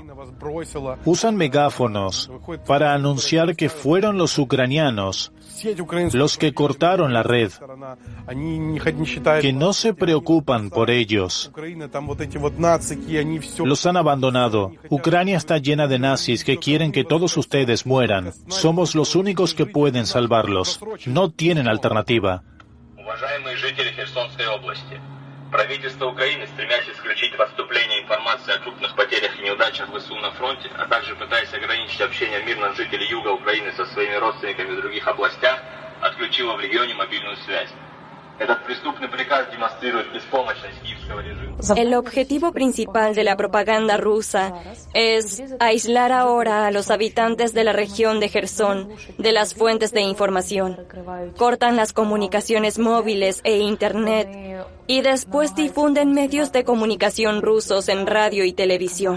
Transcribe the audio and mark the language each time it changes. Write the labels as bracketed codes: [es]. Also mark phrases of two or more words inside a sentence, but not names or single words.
[es] Usan megáfonos para anunciar que fueron los ucranianos los que cortaron la red, que no se preocupan por ellos. Los han abandonado. Ucrania está llena de nazis que quieren que todos ustedes mueran. Somos los únicos que pueden salvarlos. No tienen alternativa. [ru] Правительство Украины, стремясь исключить поступление информации о крупных потерях и неудачах ВСУ на фронте, а также пытаясь ограничить общение мирных жителей юга Украины со своими родственниками в других областях, отключило в регионе мобильную связь. Этот преступный приказ демонстрирует беспомощность киевского режима. [es] El objetivo principal de la propaganda rusa es aislar ahora a los habitantes de la región de Jersón de las fuentes de información. Cortan las comunicaciones móviles e Internet y después difunden medios de comunicación rusos en radio y televisión.